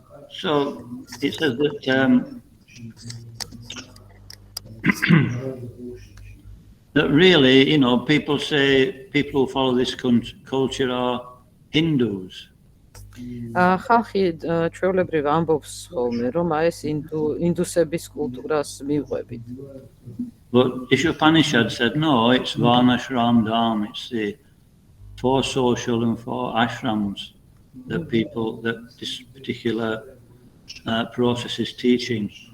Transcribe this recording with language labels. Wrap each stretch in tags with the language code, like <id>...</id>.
<en>So it says that that really, people say people who follow this culture are Hindus.</en> <ka>ხალხი ჩვეულებრივ ამბობს ხოლმე, რომ ეს ინდუსების კულტურას მივყვებით.</ka> <en>But Ишопаნიშადი said, no, it's Varnashram Dham, it's the 4 social and 4 ashrams that this particular process is teaching.</en>